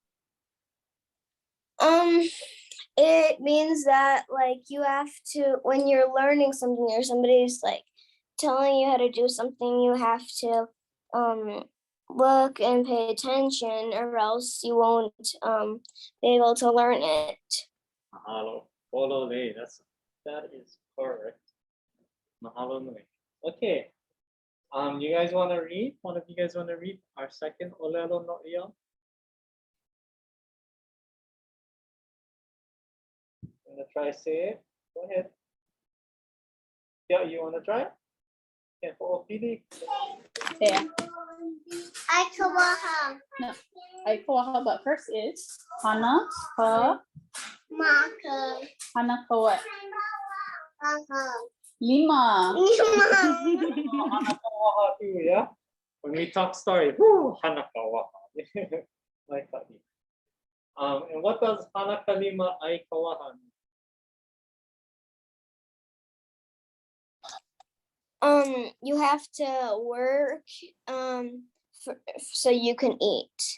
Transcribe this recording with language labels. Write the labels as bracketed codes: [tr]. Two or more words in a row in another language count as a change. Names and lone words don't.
[en] It means that like you have to, when you're learning something or somebody's like telling you how to do something, you have to look and pay attention, or else you won't be able to learn it. [haw] Mahalo. Olole. [en] That is correct. [haw] Mahalo nui. [en] Okay. You guys want to read? One of you guys want to read our second [haw] ʻŌlelo no ia? [en] I'm gonna try to say it. Go ahead. Yeah, you want to try? Okay, for Opidi. Yeah. [haw] I kawaha. [en] No. [haw] I kawaha, [en] but first is [haw] hana ka [en] Maka. [haw] hana ka [en] what? Lima. Hanakawaha too, yeah? When we talk story, whoo, hanakawaha. Like that. And what does [haw] hanakalima ai kawaha [en] mean? You have to work so you can eat.